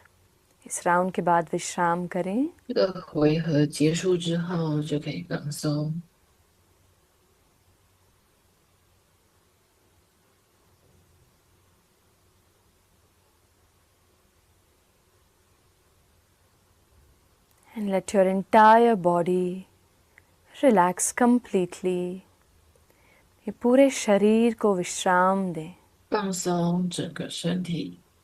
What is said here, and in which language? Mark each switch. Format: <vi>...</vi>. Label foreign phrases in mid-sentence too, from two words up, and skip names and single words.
<hi>इस राउंड के बाद विश्राम करें.</hi> <zh>这个回合结束之后就可以放松。</zh> <en>And let your entire body relax completely.</en> <hi>ये पूरे शरीर को विश्राम दें.</hi> <zh>放松整个身体，</zh>